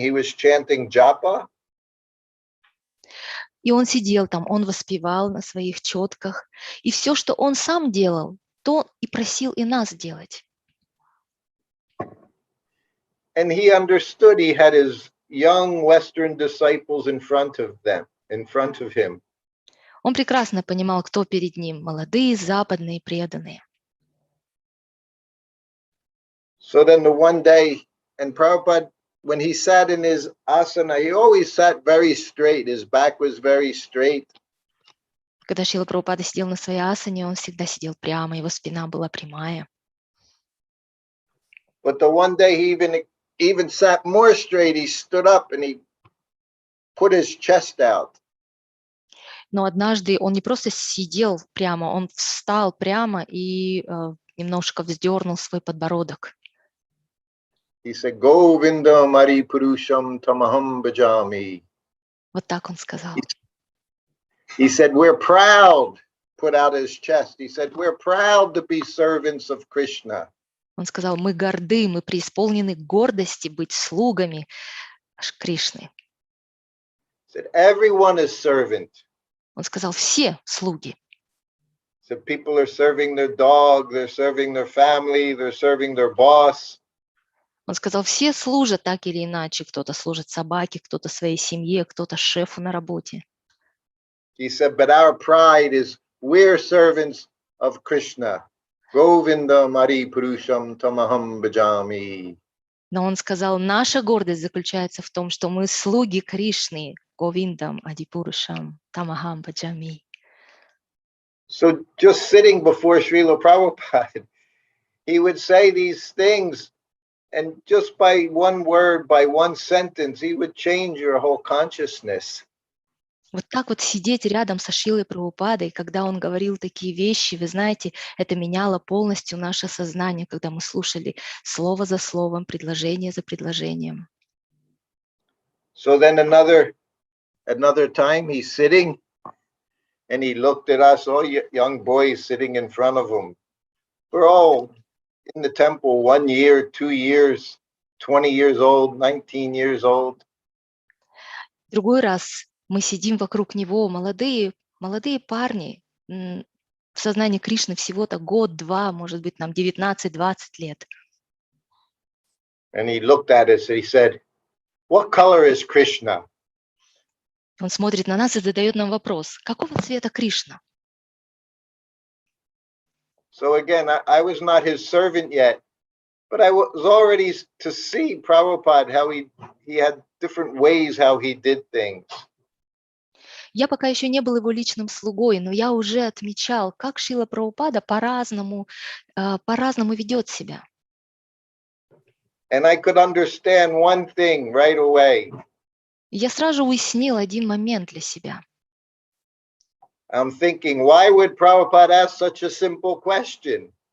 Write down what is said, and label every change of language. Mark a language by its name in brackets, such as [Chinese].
[English] He was chanting japa. [Russian] И он сидел там, он воспевал на своих четках. И все, что он сам делал, то и просил и нас делать. [English] And he understood he had his young Western disciples in front of him. [Russian] Он прекрасно понимал, кто перед ним, молодые, западные, преданные. [English] So then the one day, and Prabhupada, when he sat in his asana, he always sat very straight. His back was very straight. [Russian] Когда Шрила Прабхупада сидел на своей асане, он всегда сидел прямо, его спина была прямая. [English] But the one day he even sat more straight. He stood up and he put his chest out. [Russian] Но однажды он не просто сидел прямо, он встал прямо и немножко вздернул свой подбородок. [English] He said, [Sanskrit] Govinda Mari Purusham Tamaham Bhajami. [Russian] Вот так он сказал. [English] He said, we're proud, put out his chest. He said, we're proud to be servants of Krishna. [Russian] Он сказал, мы горды, мы преисполнены гордости быть слугами Кришны. [English] He said, everyone is servant. [Russian] Он сказал, все слуги. [English] So people are serving their dog, they're serving their family, they're serving their boss. [Russian] Он сказал, все служат так или иначе. Кто-то служит собаке, кто-то своей семье, кто-то шефу на работе. [English] He said, but our pride is we're servants of Krishna. [Sanskrit] Govinda Mari Purusham Tamaham Bhajami. [Russian] Но он сказал, наша гордость заключается в том, что мы слуги Кришны, [Sanskrit] Говиндам, Адипурушам, Тамахам, Баджами. [English] So just sitting before Srila Prabhupada, he would say these things, and just by one word, by one sentence, he would change your whole consciousness. [Russian] Вот так вот сидеть рядом со Шрилой Прабхупадой, когда он говорил такие вещи, вы знаете, это меняло полностью наше сознание, когда мы слушали слово за словом, предложение за предложением. [English] So then another time he's sitting and he looked at us, all young boys sitting in front of him. We're all in the temple 1 year, 2 years, 20 years old, 19 years old. [Russian] Другой раз мы сидим вокруг него, молодые парни, в сознании Кришны всего-то год-два, может быть, нам 19-20 лет. [English] And he looked at us and he said, what color is Krishna? [Russian] Он смотрит на нас и задает нам вопрос, какого цвета Кришна? [English] So again, I was not his servant yet, but I was already to see Prabhupada, how he had different ways how he did things. [Russian] Я пока еще не был его личным слугой, но я уже отмечал, как Шрила Прабхупада по-разному ведет себя. [English] And I could understand one thing right away. [Russian] И я сразу же уяснил один момент для себя. [English] I'm thinking, why would Prabhupada ask such a simple question?